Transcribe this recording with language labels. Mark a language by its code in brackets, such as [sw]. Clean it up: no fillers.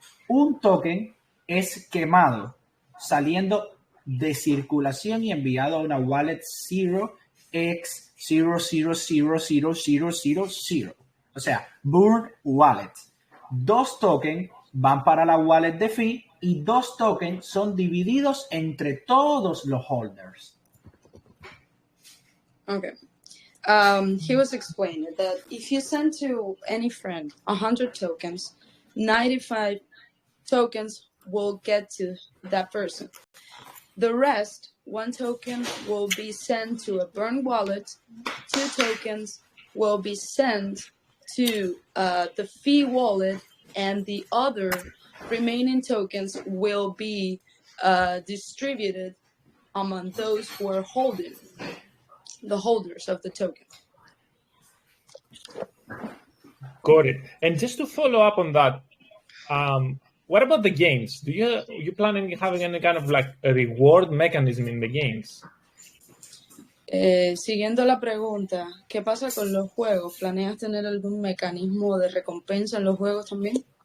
[es] Un token es quemado, saliendo de circulación y enviado a una wallet 0x00000000. O sea, [en] burn wallet. [es] 2 tokens van para la wallet de fee y 2 tokens son divididos entre todos los holders. [en] Okay. He was explaining that if you send to any friend 100 tokens, 95 tokens will get to that person. The rest, 1 token will be sent to a burn wallet, 2 tokens will be sent to the fee wallet, and the other remaining tokens will be distributed among those who are holding, the holders of the token. Got it. And just to follow up on that, what about the games? Do you plan on having any kind of like a reward mechanism in the games? [es] Siguiendo la pregunta, ¿qué pasa con los juegos? ¿Planeas tener algún mecanismo de recompensa en los juegos también?